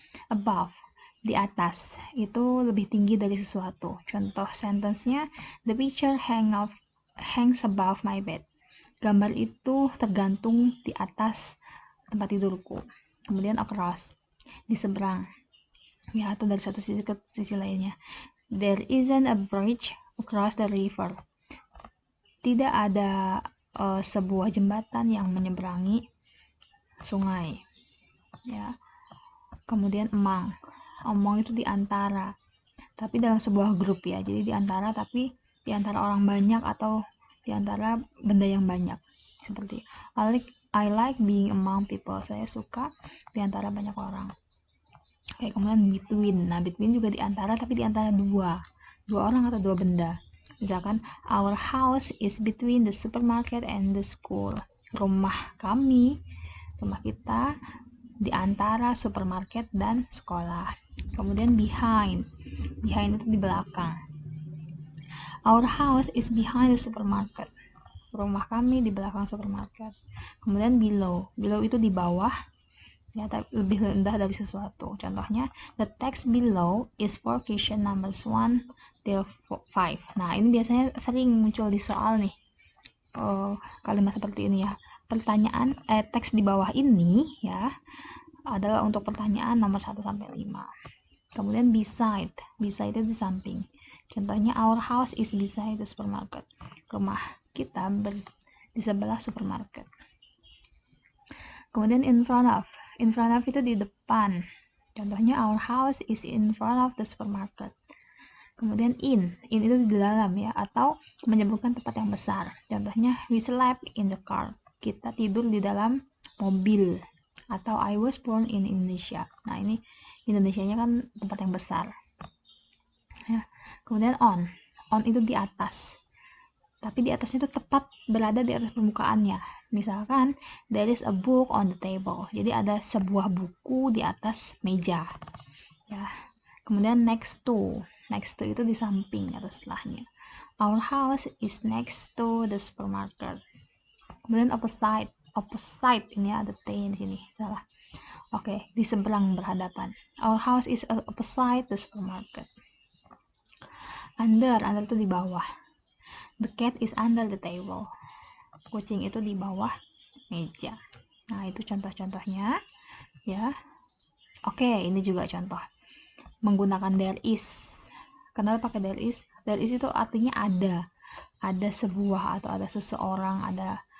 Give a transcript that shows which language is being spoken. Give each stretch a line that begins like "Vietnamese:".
Indonesian: Above, di atas, itu lebih tinggi dari sesuatu. Contoh sentence-nya,
English: the picture hangs above my bed.
Indonesian: Gambar itu tergantung di atas tempat tidurku. Kemudian across, di seberang, ya, atau dari satu sisi ke sisi lainnya.
English: There isn't a bridge across the river.
Indonesian: Tidak ada sebuah jembatan yang menyeberangi sungai ya. Kemudian among itu di antara, tapi dalam sebuah grup ya, jadi di antara tapi di antara orang banyak atau di antara benda yang banyak, seperti
English: I like being among people,
Indonesian: saya suka di antara banyak orang. Oke, kemudian between. Nah, between juga di antara tapi di antara dua orang atau dua benda.
English: Misalkan, our house is between the supermarket and the school.
Indonesian: Rumah kita di antara supermarket dan sekolah. Kemudian behind itu di belakang.
English: Our house is behind the supermarket.
Indonesian: Rumah kami di belakang supermarket. Kemudian below itu di bawah ya, lebih rendah dari sesuatu.
English: Contohnya, the text below is for question numbers 1 till 5.
Indonesian: Nah, ini biasanya sering muncul di soal nih. Kalimat seperti ini ya. Pertanyaan teks di bawah ini ya adalah untuk pertanyaan nomor 1 sampai 5. Kemudian beside itu di samping. Contohnya,
English: our house is beside the supermarket.
Indonesian: Rumah kita di sebelah supermarket. Kemudian in front of itu di depan.
English: Contohnya, our house is in front of the supermarket.
Indonesian: Kemudian in itu di dalam ya, atau menyebutkan tempat yang besar. Contohnya,
English: we slept in the car.
Indonesian: Kita tidur di dalam mobil.
English: Atau I was born in Indonesia.
Indonesian: Nah, ini Indonesianya kan tempat yang besar ya. Kemudian on itu di atas, tapi di atasnya itu tepat berada di atas permukaannya.
English: Misalkan, there is a book on the table.
Indonesian: Jadi ada sebuah buku di atas meja. Ya. Kemudian next to itu di samping atau setelahnya.
English: Our house is next to the supermarket.
Indonesian: Kemudian opposite ini ada T di sini, salah.
English: Oke,
Indonesian: di seberang, berhadapan.
English: Our house is opposite the supermarket. Under
Indonesian: itu di bawah.
English: The cat is under the table.
Indonesian: Kucing itu di bawah meja. Nah, itu contoh-contohnya ya. Oke, ini juga contoh menggunakan there is. Kenapa pakai there is? There is itu artinya ada sebuah atau ada seseorang, ada.